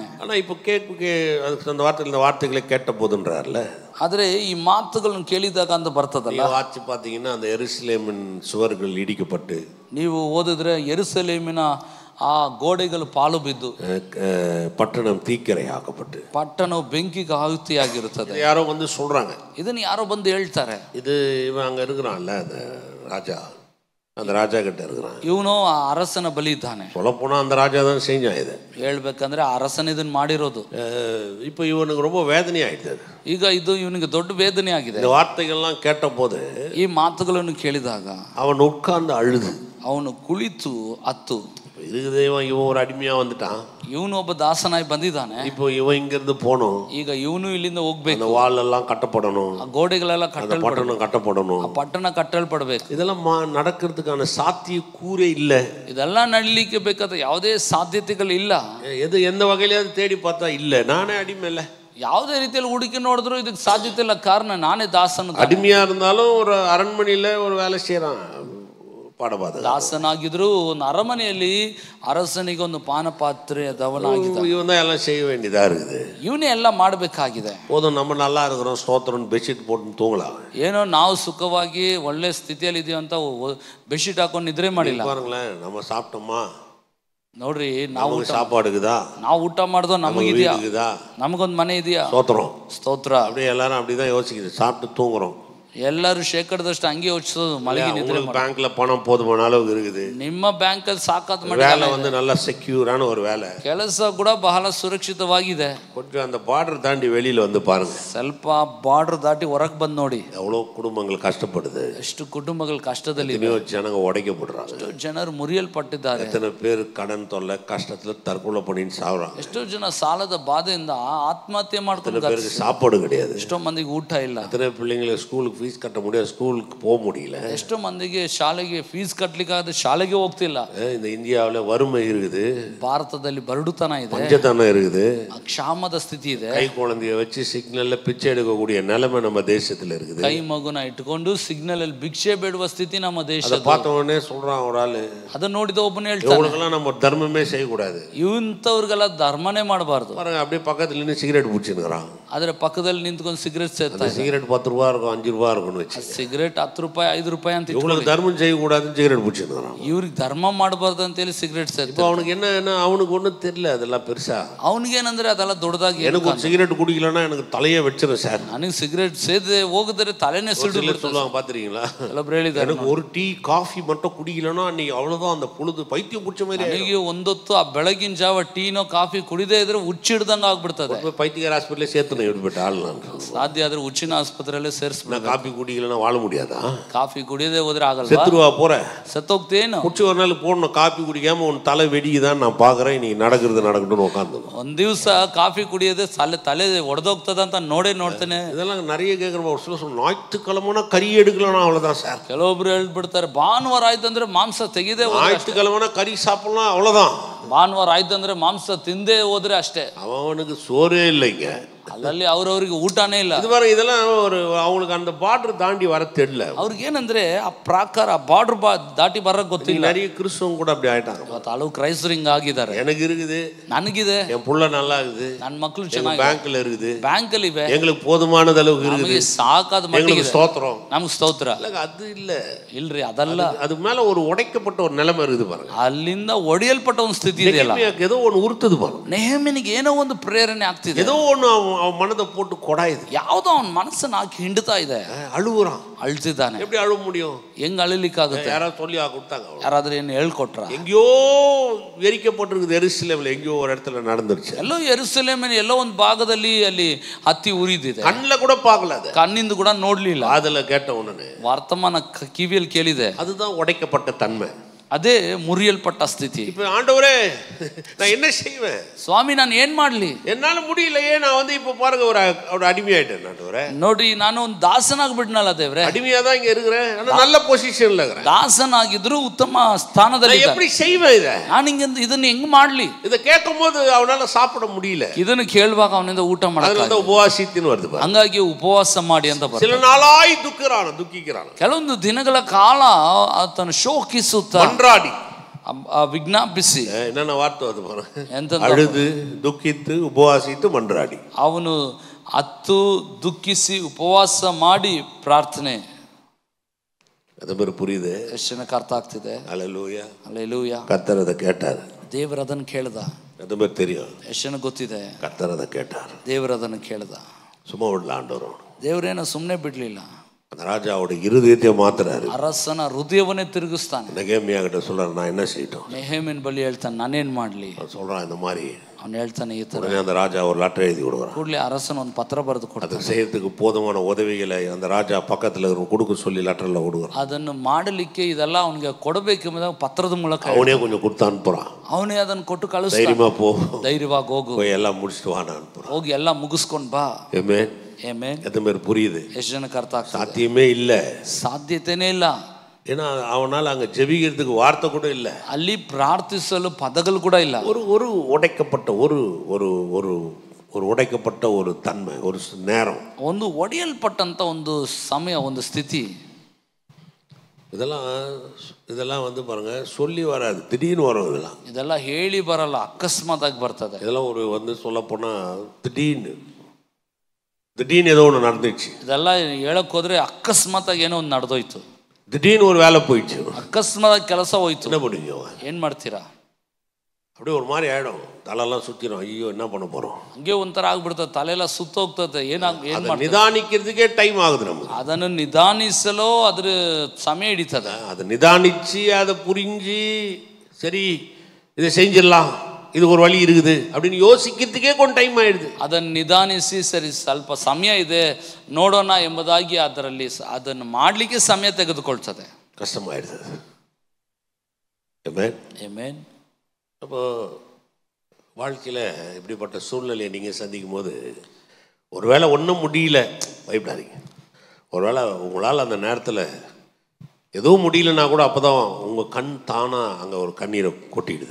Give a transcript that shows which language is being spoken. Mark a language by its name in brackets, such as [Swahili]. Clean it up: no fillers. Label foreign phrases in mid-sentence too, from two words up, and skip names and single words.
[Tamil] ஆனா இப்போ இந்த வார்த்தைகளை கேட்ட போதுன்றார்ல. [Kannada] ಆದರೆ ಈ ಮಾತುಗಳನ್ನು ಕೇಳಿದಾಗ ಅಂತ ಬರ್ತದಲ್ಲ, [Tamil] வாட்சி பார்த்தீங்கன்னா அந்த எருசலேமின் சுவர்கள் இடிக்கப்பட்டு, [Kannada] ನೀವು ಓದಿದ್ರೆ ಯೆರೂಸಲೇಮಿನ ಆ ಗೋಡೆಗಳು ಪಾಲು ಬಿದ್ದು [Tamil] பட்டணம் தீக்கிரையாக்கப்பட்டு [Kannada] ಪಟ್ಟಣವು ಬೆಂಕಿಗೆ ಆಹುತಿಯಾಗಿರುತ್ತದೆ. [Tamil] யாரோ சொல்றாங்க, [Kannada] ಇದನ್ನು ಯಾರೋ ಬಂದು ಹೇಳ್ತಾರೆ, [Tamil] இது இவன் அங்க இருக்கிறான்ல அந்த ராஜா, அந்த ராஜா கிட்ட இருக்கிறான், [Kannada] ಇವನು ಆ ಅರಸನ ಬಲಿ ಇದ್ದಾನೆ. [Tamil] சொல்ல போனா அந்த ராஜா தான் செஞ்சான் இதை. [Kannada] ಹೇಳ್ಬೇಕಂದ್ರೆ ಅರಸನ ಇದನ್ನ ಮಾಡಿರೋದು. [Tamil] இப்போ இவனுக்கு ரொம்ப வேதனை ஆயிடுது. [Kannada] ಈಗ ಇದು ಇವನಿಗೆ ದೊಡ್ಡ ವೇದನೆ ಆಗಿದೆ. [Tamil] இந்த வார்த்தைகள்லாம் கேட்ட போது [Kannada] ಈ ಮಾತುಗಳನ್ನು ಕೇಳಿದಾಗ [Tamil] அவன் உட்கார்ந்து அழுது, [Kannada] ಅವನು ಕುಳಿತು ಅತ್ತು. [Tamil] இதுக்கு தெய்வம் இவன் ஒரு அடிமையா வந்துட்டான், [Kannada] ಇವನು ಒಬ್ಬ ದಾಸನಾಗಿ ಬಂದಿದ್ದಾನೆ, [Tamil] இப்போ இவன் இங்கிருந்து போகணும், [Kannada] ಈಗ ಇವನು ಇಲ್ಲಿಂದ ಹೋಗ್ಬೇಕು, [Tamil] அந்த வால் எல்லாம் கட்டப்படணும், [Kannada] ಆ ಗೋಡೆಗಳೆಲ್ಲ [Tamil] பட்டணம் கட்டப்படணும், [Kannada] ಆ ಪಟ್ಟಣ ಕಟ್ಟಲ್ಪಡಬೇಕು. [Tamil] இதெல்லாம் நடக்கிறதுக்கான சாத்திய கூரே இல்லை. [Kannada] ಇದೆಲ್ಲ ನಡಲಿಕ್ಕೆ ಬೇಕಾದ ಯಾವುದೇ ಸಾಧ್ಯತೆಗಳು ಇಲ್ಲ. [Tamil] எந்த வகையிலாவது தேடி பார்த்தா இல்லை, நானே அடிமை இல்லை. [Kannada] ಯಾವುದೇ ರೀತಿಯಲ್ಲಿ ಹುಡುಕಿ ನೋಡಿದ್ರು ಇದಕ್ಕೆ ಸಾಧ್ಯತೆ ಇಲ್ಲ, ಕಾರಣ ನಾನೇ ದಾಸನು. [Tamil] அடிமையா இருந்தாலும் ஒரு அரண்மனையில ஒரு வேலை செய்யறான், பாடபாத [Kannada] ದಾಸನಾಗಿದ್ರು ಒಂದು ಅರಮನೆಯಲ್ಲಿ ಅರಸನಿಗೆ ಒಂದು ಪಾನಪಾತ್ರೆ ದವನಾಗಿದ್ದ. [Tamil] இவன் தான் எல்லாம் செய்ய வேண்டியதா இருக்குது, [Kannada] ಇವನೇ ಎಲ್ಲ ಮಾಡಬೇಕಾಗಿದೆ. [Tamil] போதும் நம்ம நல்லா இருக்கிறோம் ஸ்தோத்திரம் பெட்ஷீட் போட்டு தூங்கலாம், [Kannada] ಏನೋ ನಾವು ಸುಖವಾಗಿ ಒಳ್ಳೆ ಸ್ಥಿತಿಯಲ್ಲಿ ಇದೀವಿ ಅಂತ ಬೆಡ್ಶೀಟ್ ಹಾಕೊಂಡು ನಿದ್ರೆ ಮಾಡಿಲ್ಲ. [Tamil] பாருங்களேன், நம்ம சாப்பிட்டோமா, [Kannada] ನೋಡ್ರಿ, ನಾವು [Tamil] சாப்பாடுக்குதா, [Kannada] ನಾವು ಊಟ ಮಾಡ್ದೋ ನಮಗಿದ್ಯಾ, ನಮಗೊಂದು ಮನೆ ಇದೆಯಾ, [Tamil] ஸ்தோத்திரம் [Kannada] ಸ್ತೋತ್ರ. [Tamil] அப்படியே எல்லாரும் அப்படிதான் யோசிக்குது, சாப்பிட்டு தூங்குறோம். [Kannada] ಎಲ್ಲರೂ ಶೇಕಡದಷ್ಟು ಹಂಗೆ ಯೋಚಿಸೋದು, ಮಲಗಿ ನಿದ್ರೆ. [Tamil] பேங்க்ல பணம் போதுமான அளவுக்கு இருக்குது, [Kannada] ನಿಮ್ಮ ಬ್ಯಾಂಕ್ ಅಲ್ಲಿ ಸಾಕಾದ [Tamil] வேலை நல்ல செக்யூரான ஒரு வேலை, [Kannada] ಕೆಲಸ ಕೂಡ ಬಹಳ ಸುರಕ್ಷಿತವಾಗಿದೆ. [Tamil] கொஞ்சம் அந்த பார்டர் தாண்டி வெளியில பாருங்க, [Kannada] ಸ್ವಲ್ಪ ಬಾರ್ಡರ್ ದಾಟಿ ಹೊರಗೆ ಬಂದು ನೋಡಿ, [Tamil] எவ்வளவு குடும்பங்கள் கஷ்டப்படுது, [Kannada] ಎಷ್ಟು ಕುಟುಂಬಗಳು ಕಷ್ಟದಲ್ಲಿ, [Tamil] ஜனங்க உடைக்கப்படுறாங்க, [Kannada] ಎಷ್ಟೋ ಜನರು ಮುರಿಯಲ್ಪಟ್ಟಿದ್ದಾರೆ, [Tamil] எத்தனை பேர் கடன் தொல்லை கஷ்டத்துல தற்கொலை பண்ணின்னு சாவுறாங்க, [Kannada] ಎಷ್ಟೋ ಜನ ಸಾಲದ ಬಾಧೆಯಿಂದ ಆತ್ಮಹತ್ಯೆ ಮಾಡ್ಕೊಂಡು, [Tamil] பேருக்கு சாப்பாடு கிடையாது, [Kannada] ಎಷ್ಟೋ ಮಂದಿಗೆ ಊಟ ಇಲ್ಲ, [Tamil] எத்தனை பிள்ளைங்களுக்கு ஸ்கூலுக்கு ஃபீஸ் கட்ட முடியாது, ஸ்கூலுக்கு போக முடியல, [Kannada] ಎಷ್ಟೋ ಮಂದಿಗೆ ಶಾಲೆಗೆ ಫೀಸ್ ಕಟ್ಟಲಿಕ್ಕಾಗದೆ ಶಾಲೆಗೆ ಹೋಗ್ತಿಲ್ಲ. [Tamil] இந்த இந்தியாவில் வறுமை இருக்குது, [Kannada] ಭಾರತದಲ್ಲಿ ಬರಡುತನ ಇದೆ, [Tamil] பஞ்சத்தனம் இருக்குது, [Kannada] ಕ್ಷಾಮದ ಸ್ಥಿತಿ ಇದೆ, [Tamil] கை குழந்தைய வச்சு சிக்னல்ல பிச்சை எடுக்கக்கூடிய நிலைமை நம்ம தேசத்துல இருக்குது. [Kannada] ಕೈ ಮಗುನ ಇಟ್ಕೊಂಡು ಸಿಗ್ನಲ್ ಅಲ್ಲಿ ಭಿಕ್ಷೆ ಬೇಡುವ ಸ್ಥಿತಿ ನಮ್ಮ ದೇಶ. [Tamil] பார்த்த உடனே சொல்றான் ஒரு ஆளு, [Kannada] ಅದನ್ನ ನೋಡಿದ ಒಬ್ಬನೇ ಹೇಳ್ತಾನೆ, [Tamil] இவங்களுக்கெல்லாம் நம்ம தர்மமே செய்யக்கூடாது, [Kannada] ಇಂಥವ್ರಿಗೆಲ್ಲ ಧರ್ಮನೇ ಮಾಡಬಾರ್ದು. [Tamil] பாருங்க, அப்படியே பக்கத்துல நின்று சிகரெட் பிடிச்சிருக்கிறான், [Kannada] ಆದ್ರೆ ಪಕ್ಕದಲ್ಲಿ ನಿಂತ್ಕೊಂಡು ಸಿಗರೇಟ್ ಸೇರ್ತಾರೆ. [Tamil] சிகரெட் 10 ரூபா இருக்கும், 5 ரூபா இருக்கும்னு வச்சு, [Kannada] ಸಿಗರೇಟ್ 10 ರೂಪಾಯಿ 5 ರೂಪಾಯಿ ಅಂತ [Tamil] இவங்களுக்கு தர்மம் செய்யக்கூடாதுன்னு சிகரெட் பிடிச்சிருக்கிறான். [Kannada] ಇವ್ರಿಗೆ ಧರ್ಮ ಮಾಡಬಾರ್ದು ಅಂತೇಳಿ ಸಿಗರೇಟ್ ಸೇರ್ತಾರೆ. [Tamil] இப்போ அவனுக்கு என்ன அவனுக்கு ஒன்றும் தெரியல, அதெல்லாம் பெருசா. [Kannada] ಅವನಿಗೇನಂದ್ರೆ ಅದೆಲ್ಲ ದೊಡ್ಡದಾಗಿ, [Tamil] எனக்கு ஒரு சிகரெட் குடிக்கலன்னா எனக்கு தலையே வெச்சிரும் சார், [Kannada] ನನಗೆ ಸಿಗರೇಟ್ ಸೇದೆ ಹೋಗಿದ್ರೆ ತಲೆನೇ ಸುಳ್ಳು [Tamil] சொல்லுவாங்க, பாத்துறீங்களா? [Kannada] ಕೆಲವೊಬ್ರು ಹೇಳಿದ್ದಾರೆ, [Tamil] எனக்கு ஒரு [English] tea coffee [Tamil] மட்டும் குடிக்கலன்னா அன்னைக்கு அவ்வளவுதான், அந்த பொழுது பைத்தியம் பிடிச்ச மாதிரி. [Kannada] ನನಗೆ ಒಂದೊತ್ತು ಆ ಬೆಳಗಿನ ಜಾವ ಟೀನೋ ಕಾಫಿ ಕುಡಿದೇ ಇದ್ರೆ ಹುಚ್ಚಿಡ್ದಂಗ ಆಗ್ಬಿಡ್ತದೆ. [Tamil] பைத்தியக்கார ஹாஸ்பிட்டலே சேர்த்து இப்படிப்பட்ட ஆள் நான். [Kannada] ಸಾಧ್ಯ ಆದ್ರೆ ಹುಚ್ಚಿನ ಆಸ್ಪತ್ರೆಯಲ್ಲೇ ಸೇರಿಸ್ಬಿಡ. [Tamil] காஃபி குடிக்கலன்னா வாழ முடியாதா? [Kannada] ಕಾಫಿ ಕುಡಿಯದೇ ಹೋದ್ರೆ ಆಗಲ್ಲ, [Tamil] செத்துருவா போற, [Kannada] ಸತ್ತೋಗ್ತೇನು. [Tamil] குடிச்சு ஒரு நாள் போடணும், காஃபி குடிக்காம உன் தலை வெடிக்குதான் நான் பாக்குறேன், இன்னைக்கு நடக்கட்டும்னு உட்காந்து. [Kannada] ಒಂದ್ ದಿವಸ ಕಾಫಿ ಕುಡಿಯದೆ ತಲೆ ಒಡೆದೋಗ್ತದ ಅಂತ ನೋಡ್ತೇನೆ. [Tamil] இதெல்லாம் நிறைய கேட்குறோம். ஒரு சில ஞாயிற்றுக்கிழமைனா கறி எடுக்கலாம், அவ்வளவுதான் சார். [Kannada] ಕೆಲವೊಬ್ರು ಹೇಳ್ಬಿಡ್ತಾರೆ, ಭಾನುವಾರ ಆಯ್ತಂದ್ರೆ ಮಾಂಸ ತೆಗೆದೇ, [Tamil] ஞாயிற்றுக்கிழமைனா கறி சாப்பிடலாம், அவ்வளவுதான். [Kannada] ಭಾನುವಾರ ಆಯ್ತಂದ್ರೆ ಮಾಂಸ ತಿಂದೇ ಹೋದ್ರೆ ಅಷ್ಟೇ. [Tamil] அவனுக்கு சோறே இல்லைங்க, [Kannada] ಅಲ್ಲಲ್ಲಿ ಅವ್ರವ್ರಿಗೆ ಊಟನೇ ಇಲ್ಲ. [Tamil] இது பாருங்க, இதெல்லாம் ஒரு அவங்களுக்கு அந்த பார்டர் தாண்டி வர தெரியல. [Kannada] ಅವ್ರಿಗೆ ಏನಂದ್ರೆ ಆ ಪ್ರಾಕಾರ ಬಾರ್ಡರ್ ದಾಟಿ ಬರಕ್ ಗೊತ್ತಿಲ್ಲ. [Tamil] நிறைய கிறிஸ்தவங்க கூட அப்படி ஆயிட்டாங்க. [Kannada] ಇವತ್ತು ಹಲವು ಕ್ರೈಸ್ತರು ಹಿಂಗ ಆಗಿದ್ದಾರೆ. [Tamil] எனக்கு இருக்குது, [Kannada] ನನಗಿದೆ, [Tamil] என் புள்ள நல்லா இருக்குது, [Kannada] ನನ್ನ ಮಕ್ಕಳು ಚೆನ್ನಾಗಿ [Tamil] பேங்க்ல இருக்குது, [Kannada] ಬ್ಯಾಂಕಲ್ಲಿ ಇವೆ, [Tamil] எங்களுக்கு போதுமான அளவுக்கு இருக்குது, [Kannada] ನಮಗೆ ಸಾಕಾದ ಮಟ್ಟಿಗೆ [Tamil] ஸ்தோத்திரம், [Kannada] ನಮ್ಗೆ ಸ್ತೋತ್ರ. [Tamil] அது இல்ல, [Kannada] ಇಲ್ರಿ ಅದಲ್ಲ. [Tamil] அது மேல ஒரு உடைக்கப்பட்ட ஒரு நிலைமை இருக்குது பாருங்க. [Kannada] ಅಲ್ಲಿಂದ ಒಡೆಯಲ್ಪಟ್ಟ ಒಂದು ಸ್ಥಿತಿ ಇದೆಯಲ್ಲ. [Tamil] ஏதோ ஒன்று உறுத்துது பாருங்க. [Kannada] ನೆಹೆಮೀಯನಿಗೆ ಏನೋ ಒಂದು ಪ್ರೇರಣೆ ಆಗ್ತಿದೆ. [Tamil] ஏதோ ஒன்று அவன் மனதை போட்டு கொடாயுது. [Kannada] ಯಾವುದೋ ಅವನ ಮನಸ್ಸನ್ನ ಹಾಕಿ ಹಿಂಡ್ತಾ ಇದೆ. [Tamil] அழுகுறான், [Kannada] ಅಳ್ತಿದ್ದಾನೆ. [Tamil] எப்படி அழுக முடியும்? [Kannada] ಹೆಂಗ್ ಅಳಿಲಿಕ್ಕಾಗುತ್ತೆ? [Tamil] யாராவது சொல்லி கொடுத்தாங்க? [Kannada] ಯಾರಾದ್ರೂ ಏನು ಹೇಳ್ಕೊಟ್ರ? [Tamil] எங்கேயோ வெறிக்கப்பட்டிருக்குது, எருசலேம்ல எங்கேயோ ஒரு இடத்துல நடந்துருச்சு. [Kannada] ಎಲ್ಲೋ ಯೆರೂಸಲೇಮಿನ ಎಲ್ಲೋ ಒಂದು ಭಾಗದಲ್ಲಿ ಅಲ್ಲಿ ಹತ್ತಿ ಉರಿದಿದೆ. [Tamil] கண்ணில் கூட பார்க்கல, அது [Kannada] ಕಣ್ಣಿಂದ ಕೂಡ ನೋಡ್ಲಿಲ್ಲ. [Tamil] அதுல கேட்ட உடனே [Kannada] ವರ್ತಮಾನ ಕಿವಿಯಲ್ಲಿ ಕೇಳಿದೆ. [Tamil] அதுதான் உடைக்கப்பட்ட தன்மை, [Kannada] ಅದೇ ಮುರಿಯಲ್ಪಟ್ಟ ಸ್ಥಿತಿ. [Tamil] இப்ப ஆண்டவரே நான் என்ன செய்வேன் [Kannada] ಸ್ವಾಮಿ, ನಾನು ಏನ್ ಮಾಡ್ಲಿ? [Tamil] என்னால முடியலையே, நான் வந்து இப்ப பாருங்க ஒரு அடிமையாயிட்டேன். ஆண்டவரே [Kannada] ನೋಡ್ರಿ, ನಾನು ಒಂದು ದಾಸನಾಗ್ಬಿಟ್ನಲ್ಲ ದೇವ್ರೆ. [Tamil] அடிமையா தான் இங்க இருக்கிறேன், ஆனா நல்ல பொசிஷன்ல இருக்கிறேன். [Kannada] ದಾಸನಾಗಿದ್ರು ಉತ್ತಮ ಸ್ಥಾನದಲ್ಲಿ. [Tamil] எப்படி செய்வேன் இதை? [Kannada] ನಾನು ಇದನ್ನ ಹೆಂಗ್ ಮಾಡ್ಲಿ? [Tamil] இதை கேட்கும் போது அவனால சாப்பிட முடியல. [Kannada] ಇದನ್ನು ಕೇಳುವಾಗ ಅವನಿಂದ ಊಟ ಮಾಡಲ್ಲ. [Tamil] உபவாசித்தின்னு வருது. [Kannada] ಹಂಗಾಗಿ ಉಪವಾಸ ಮಾಡಿ ಅಂತ [Tamil] சில நாளாய் துக்கிக்கிறான். [Kannada] ಕೆಲವೊಂದು ದಿನಗಳ ಕಾಲ ಆತನ ಶೋಕಿಸುತ್ತಾ [Tamil] மன்றாடி [Kannada] ವಿಜ್ಞಾಪಿಸಿ, [Tamil] என்னென்ன வார்த்தை அது பாருங்க, அழுது துக்கித்து உபவாசித்து மன்றாடி. [Kannada] ಅವನು ಅತ್ತು ದುಃಖಿಸಿ ಉಪವಾಸ ಮಾಡಿ ಪ್ರಾರ್ಥನೆ. [Tamil] அது பேர் புரியுது? [Kannada] ಎಷ್ಟು ಜನಕ್ಕೆ ಅರ್ಥ ಆಗ್ತಿದೆ? [Tamil] அல்லேலூயா, [Kannada] அல்லேಲೂಯಾ. [Tamil] கர்த்தர் அதை கேட்டார், [Kannada] ದೇವರು ಅದನ್ನು ಕೇಳ್ದ. [Tamil] அது பேர் தெரியும். [Kannada] ಎಷ್ಟು ಜನಕ್ಕೆ ಗೊತ್ತಿದೆ? [Tamil] கர்த்தர் அதை கேட்டார், [Kannada] ದೇವರು ಅದನ್ನು ಕೇಳ್ದ. [Tamil] சும்மா விடல ஆண்டவர். [Kannada] ದೇವರೇನೋ ಸುಮ್ಮನೆ ಬಿಡ್ಲಿಲ್ಲ, [Tamil] அந்த ராஜாவோட இருதயத்தை மாத்துறாரு. [Kannada] ಅರಸನ ಹೃದಯವನ್ನೇ ತಿರುಗಿಸ್ತಾನೆ. [Tamil] நெகேமியா கிட்ட சொல்றாரு, நான் என்ன செய்யட்டும்? [Kannada] ನೆಹೆಮೀಯನ ಬಳಿ ಹೇಳ್ತಾನೆ, ನಾನೇನ್ ಮಾಡ್ಲಿ? [Tamil] சொல்றான் இந்த மாதிரி. [Kannada] ಅವನು ಹೇಳ್ತಾನೆ ಈ ತರ. [Tamil] அந்த ராஜா ஒரு லெட்டர் எழுதி கொடுக்குறான். [Kannada] ಕೂಡಲೇ ಅರಸನ ಒಂದು ಪತ್ರ ಬರೆದು ಕೊಡ್ತಾನೆ. [Tamil] அதை செய்யறதுக்கு போதுமான உதவிகளை அந்த ராஜா பக்கத்துல கொடுக்க சொல்லி லெட்டர்ல கொடுக்குறான். [Kannada] ಅದನ್ನು ಮಾಡಲಿಕ್ಕೆ ಇದೆಲ್ಲ ಅವನಿಗೆ ಕೊಡಬೇಕೆಂಬುದಾಗ ಪತ್ರದ ಮೂಲಕ [Tamil] அவனே கொஞ்சம் கொடுத்து அனுப்புறான். [Kannada] ಅವನೇ ಅದನ್ನು ಕೊಟ್ಟು ಕಳಿಸ್ತಾನೆ. [Tamil] தைரியமா போ, [Kannada] ಧೈರ್ಯವಾಗಿ ಹೋಗು, [Tamil] போய் எல்லாம் முடிச்சுட்டு வான்னு அனுப்புறான். [Kannada] ಹೋಗಿ ಎಲ್ಲ ಮುಗಿಸ್ಕೊಂಡು ಬಾ. [Tamil] ஆமென். [Kannada] ಆಮೆನ್. [Tamil] அது மாதிரி புரியுது? [Kannada] ಎಷ್ಟು ಜನಕ್ಕೆ ಅರ್ಥ ಆಗ್ತದೆ? [Tamil] சாத்தியமே இல்ல, [Kannada] ಸಾಧ್ಯತೆನೇ ಇಲ್ಲ. [Tamil] ஏன்னா அவனால அங்க ஜெபிக்கிறதுக்கு வார்த்தை கூட இல்ல, [Kannada] ಅಲ್ಲಿ ಪ್ರಾರ್ಥಿಸಲು ಪದಗಳು ಕೂಡ ಇಲ್ಲ. [Tamil] ஒரு உடைக்கப்பட்ட ஒரு ஒரு ஒரு ஒரு உடைக்கப்பட்ட ஒரு தன்மை, ஒரு நேரம், [Kannada] ಒಂದು ಒಡೆಯಲ್ಪಟ್ಟಂತ ಒಂದು ಸಮಯ, ಒಂದು ಸ್ಥಿತಿ. [Tamil] இதெல்லாம் வந்து பாருங்க, சொல்லி வராது, திடீர்னு வரும். [Kannada] ಇದೆಲ್ಲ ಹೇಳಿ ಬರಲ್ಲ, ಅಕಸ್ಮಾತ್ ಆಗಿ ಬರ್ತದೆ. [Tamil] இதெல்லாம் ஒரு வந்து சொல்ல போனா திடீர்னு ஏதோ ஒன்று நடந்துச்சு. [Kannada] ಇದೆಲ್ಲ ಹೇಳಕ್ ಹೋದ್ರೆ ಅಕಸ್ಮಾತ್ ಆಗಿ ಏನೋ ಒಂದು ನಡೆದೋಯ್ತು. [Tamil] திடீர்னு ஒரு வேலை போயிடுச்சு, [Kannada] ಅಕಸ್ಮಾತ್ ಆಗಿ ಕೆಲಸ ಹೋಯ್ತು. [Tamil] என்ன பண்ணுவீங்க? [Kannada] ಏನ್ ಮಾಡ್ತೀರಾ? [Tamil] அப்படியே ஒரு மாதிரி ஆயிடும், தலையெல்லாம் சுத்திடும், ஐயோ என்ன பண்ண போறோம், [Kannada] ಹಂಗೆ ಒಂಥರ ಆಗ್ಬಿಡ್ತದೆ, ತಲೆಲ್ಲ ಸುತ್ತೋಗ್ತದೆ. ಏನ್ [Tamil] நிதானிக்கிறதுக்கே டைம் ஆகுது நமக்கு. [Kannada] ಅದನ್ನು ನಿಧಾನಿಸಲು ಅದ್ರ ಸಮಯ ಹಿಡಿತದೆ. [Tamil] அதை நிதானிச்சு அதை புரிஞ்சு சரி இதை செஞ்சிடலாம், இது ஒரு வழி இருக்குது அப்படின்னு யோசிக்கிறதுக்கே கொஞ்சம் டைம் ஆயிடுது. [Kannada] ಅದನ್ನು ನಿಧಾನಿಸಿ ಸರಿ ಸ್ವಲ್ಪ ಸಮಯ ಇದೆ ನೋಡೋಣ ಎಂಬುದಾಗಿ ಅದರಲ್ಲಿ ಅದನ್ನು ಮಾಡಲಿಕ್ಕೆ ಸಮಯ ತೆಗೆದುಕೊಳ್ತದೆ, [Tamil] கஷ்டமாயிடுது. ஆமென், [Kannada] ಆಮೆನ್. [Tamil] அப்போ வாழ்க்கையில் இப்படிப்பட்ட சூழ்நிலையை நீங்கள் சந்திக்கும் போது ஒருவேளை ஒன்றும் முடியல, பயப்படாதீங்க. ஒருவேளை உங்களால் அந்த நேரத்தில் ஏதோ முடியலன்னா கூட அப்போதான் உங்கள் கண் தானாக அங்கே ஒரு கண்ணீரை கொட்டிடுது.